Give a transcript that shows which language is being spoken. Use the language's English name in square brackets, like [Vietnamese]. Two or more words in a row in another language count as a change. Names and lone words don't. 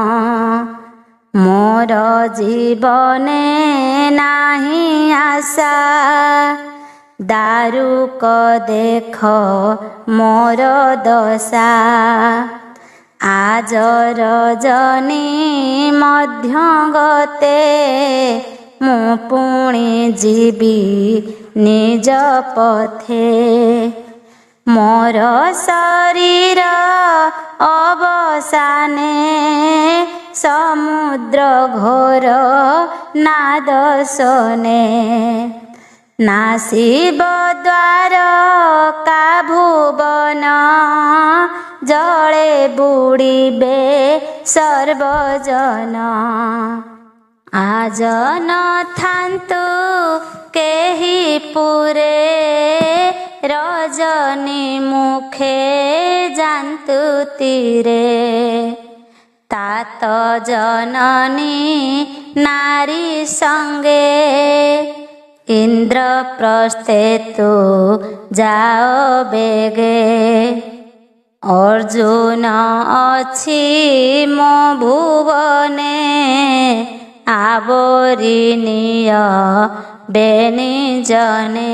[Odia] ମୋର ଜୀବନେ ନାହିଁ ଆଶା ଦାରୁକ ଦେଖ ମୋର ଦଶା। ଆଜ ରଜନୀ ମଧ୍ୟ ଗତେ ମୁଁ ପୁଣି ଯିବି ନିଜ ପଥେ। ମୋର ଶରୀର ଅବସାନେ ସମୁଦ୍ର ଘୋର ନାଦ ଶୁଣେ। ନାଶିବ ଦ୍ୱାର କା ଭୁବନ ଜଳେ ବୁଡ଼ିବେ ସର୍ବଜନ। ଆଜ ନ ଥାନ୍ତୁ କେହି ପୁରେ ରଜନୀ ମୁଖେ ଯାନ୍ତୁ ତୀରେ। ତାତ ଜନନୀ ନାରୀ ସଙ୍ଗେ ଇନ୍ଦ୍ରପ୍ରସ୍ଥେ ତୁ ଯାଅ ବେଗେ। ଅର୍ଜୁନ ଅଛି ମୋ ଭୁବନେ ଆବରି ନିଅ ବେନି ଜନେ।